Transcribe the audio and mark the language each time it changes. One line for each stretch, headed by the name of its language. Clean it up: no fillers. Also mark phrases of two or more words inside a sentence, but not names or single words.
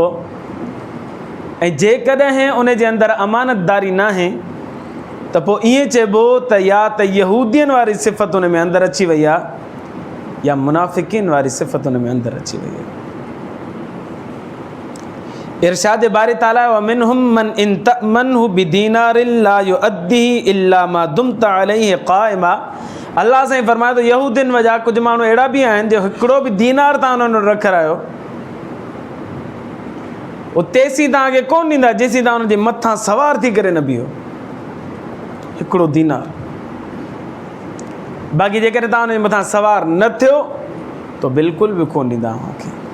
Sindhi: ऐं जेकॾहिं उन जे अंदरि अमानतदारी न आहे त पोइ ईअं चइबो त या त यहूदियुनि वारी सिफ़त उन में अंदरि अची वई आहे, या मुनाफ़िक़ीन वारी सिफ़त उन में अंदरि अची वई आहे। इरशाद बारी ताला
Arabic: ومنهم من إن تأمنه بدينار لا يؤده إلا ما دمت عليه قائما.
Sindhi: अल्लाह साईं फरमाए थो यहूदियुनि वजा कुझु माण्हू अहिड़ा बि आहिनि जो हिकिड़ो बि दीनार तव्हां उन्हनि रखायो उहो तेसीं तव्हांखे कोन ॾींदा जेसीं तव्हां उनजे मथां सवार थी करे न बीहो। हिकिड़ो दीनार, बाक़ी जेकॾहिं तव्हां उनजे मथां सवार न थियो त बिल्कुलु बि कोन ॾींदा तव्हांखे।